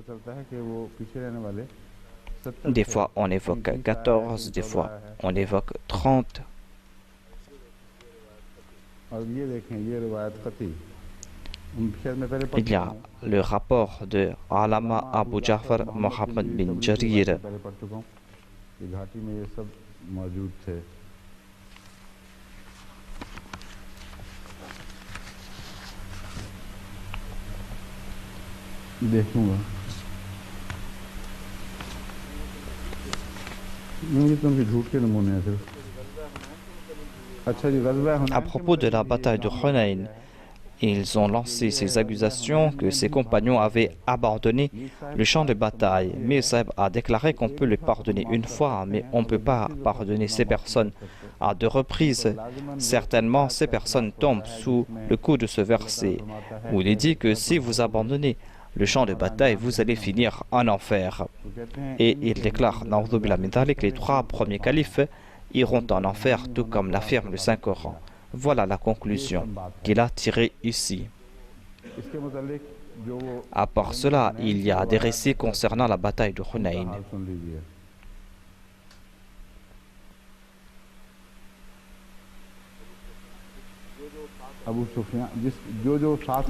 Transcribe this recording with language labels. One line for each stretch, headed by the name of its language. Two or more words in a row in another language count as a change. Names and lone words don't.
Hindi: चलता है कि वो पीछे रहने वाले
French: Des fois, on évoque 14, des fois, on évoque 30.
Hindi: और ये देखें ये रवायत कती शायद मैं पहले
French: Il y a le rapport de Alama Abu Ja'far Muhammad bin Jarir.
Hindi: पहले पढ़ चुका हूँ ये घाटी में ये सब मौजूद थे देखूंगा ये तो उनके झूठ के नमूने हैं सिर्फ अच्छा जी गज़वा हुनैन
French: À propos de la bataille de Hunayn, ils ont lancé ces accusations que ses compagnons avaient abandonné le champ de bataille. Mais Saïb a déclaré qu'on peut les pardonner une fois, mais on ne peut pas pardonner ces personnes à deux reprises. Certainement, ces personnes tombent sous le coup de ce verset, où il est dit que si vous abandonnez le champ de bataille, vous allez finir en enfer. Et il déclare,
Arabic: نعوذ بالله من ذلك,
French: les trois premiers califes iront en enfer, tout comme l'affirme le Saint-Coran. Voilà la conclusion qu'il a tirée ici.
Hindi: इसके मुतालिक जो वो
French: À part cela, il y a des récits concernant la bataille de Hunayn.
Hindi: हाल सुन लीजिए अबू सुफियान जो साथ